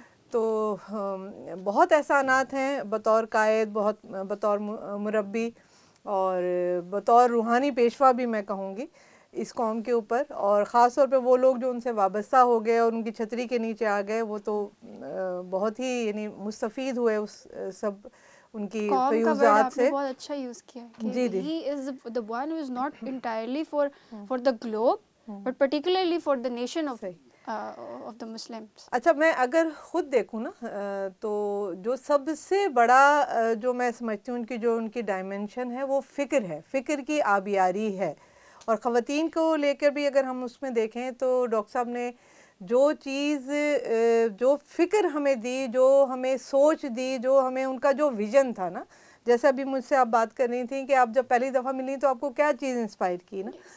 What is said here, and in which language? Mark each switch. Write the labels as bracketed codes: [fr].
[ur] تو بہت احسانات ہیں بطور قائد, بہت بطور مربی اور بطور روحانی پیشوا بھی میں کہوں گی اس قوم کے اوپر. اور خاص طور پہ وہ لوگ جو ان سے وابستہ ہو گئے اور ان کی چھتری کے نیچے آ گئے, وہ تو بہت ہی یعنی مستفید ہوئے اس سب ان کی فیوزات سے. بہت اچھا یوز کیا جی [en] کہ he is the one who is not entirely for the globe but particularly for the nation of the Muslims. [ur] اچھا, میں اگر خود دیکھوں نا تو جو سب سے بڑا جو میں سمجھتی ہوں ان کی ڈائمینشن ہے وہ فکر ہے, فکر کی آبیاری ہے. اور خواتین کو لے کر بھی اگر ہم اس میں دیکھیں تو ڈاکٹر صاحب نے جو چیز جو فکر ہمیں دی, جو ہمیں سوچ دی, جو ہمیں ان کا جو ویژن تھا نا, جیسا ابھی مجھ سے آپ بات کر رہی تھیں کہ آپ جب پہلی دفعہ ملی تو آپ کو کیا چیز انسپائر کی نا,